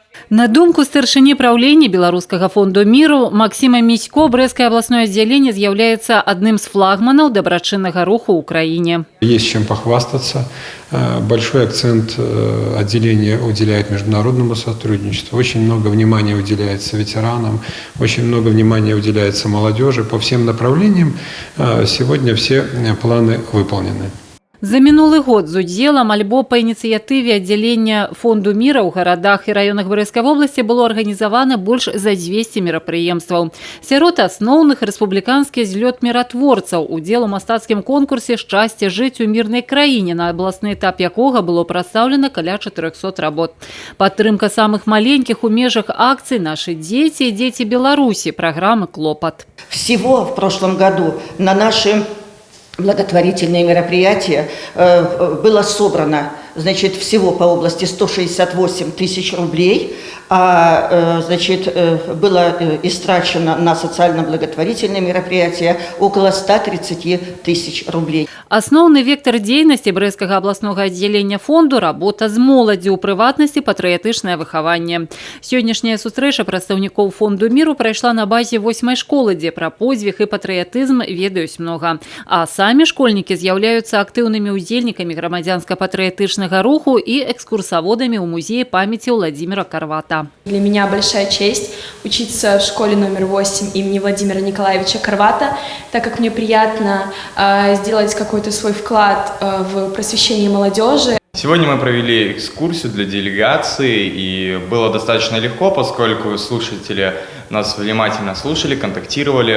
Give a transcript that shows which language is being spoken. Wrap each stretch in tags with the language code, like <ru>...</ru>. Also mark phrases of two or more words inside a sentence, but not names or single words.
<be>На думку старшыні праўлення Беларускага фонду міру Максима Місько, Брэсцкае абласное аддзяленне з'яўляецца адным з флагманаў дабрачыннага руху ў краіне.</be> <ru>Есть чем похвастаться. Большой акцент отделение уделяет международному сотрудничеству. Очень много внимания уделяется ветеранам, очень много внимания уделяется молодежи. По всем направлениям сегодня все планы выполнены.</ru> <be>За мінулы год з удзелам альбо па ініцыятыве аддзялення фонду міра ў гарадах і раёнах Брэсцкай вобласці было арганізавана больш за 200 мерапрыемстваў. Сярод асноўных рэспубліканскі злёт міратворцаў, удзел у мастацкім конкурсе «Шчасце жыць у мірнай краіне», на абласны этап якога было прадстаўлена каля 400 работ. Падтрымка самых маленькіх у межах акцый «Нашы дзеці» и «Дзеці Беларусі» программы «Клопат».</be> <ru>Всего в прошлом году на наши благотворительные мероприятия было собрано, значит, всего по области 168 тысяч рублей, а значит, было истрачено на социально-благотворительные мероприятия около 130 тысяч рублей.</ru> <be>Асноўны вектор дзейнасці Брэсцкага абласнога аддзялення фонду – работа з моладдзю, у прыватнасці патрыятычнае выхаванне. Сённяшняя сустрэча прадстаўнікоў фонду міру прайшла на базе 8-й школы, дзе пра подзвіг і патрыятызм ведаюць многа. А самі школьнікі з'яўляюцца актыўнымі удзельнікамі грамадзянска-патрыятычнага руху і экскурсаводамі ў музеі памяці Владимира Карвата.</be> <ru>Для меня большая честь учиться в школе номер 8 имени Владимира Николаевича Карвата, так как мне приятно сделать какой-то свой вклад в просвещение молодежи. Сегодня мы провели экскурсию для делегации, и было достаточно легко, поскольку слушатели нас внимательно слушали, контактировали.</ru>